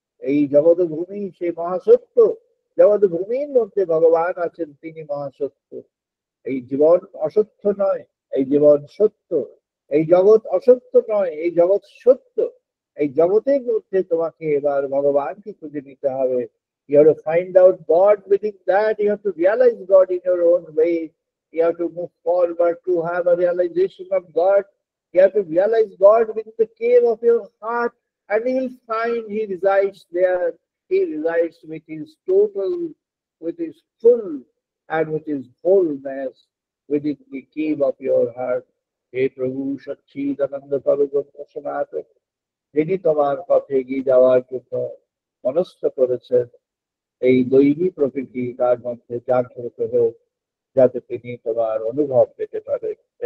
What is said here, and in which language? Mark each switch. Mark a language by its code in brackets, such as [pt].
[bn] এই জগৎ ভূমি সেই মহাসত্য, জগৎ ভূমির মধ্যে ভগবান আছেন, তিনি মহাসত্য। এই জীবন অসত্য নয়, এই জীবন সত্য। এই জগৎ অসত্য নয়, এই জগৎ সত্য। এই জগতের মধ্যে তোমাকে এবার ভগবানকে খুঁজে নিতে হবে। [en] You have to find out God within that. You have to realize God in your own way. You have to move forward to have a realization of God. You have to realize God within the cave of your heart, and you will find He resides there. He resides with His total, with His full, and with His wholeness within the cave of your heart. [bn] হে প্রভু সচ্চিদানন্দ পরব্রহ্ম সনাতন, যিনি তোমার পথে এগিয়ে যাওয়ার জন্য মনস্থ করেছেন, এই দৈবী প্রকৃতি তার মধ্যে জাগ্রত হোক, যাতে তিনি তোমার অনুভব পেতে পারেন।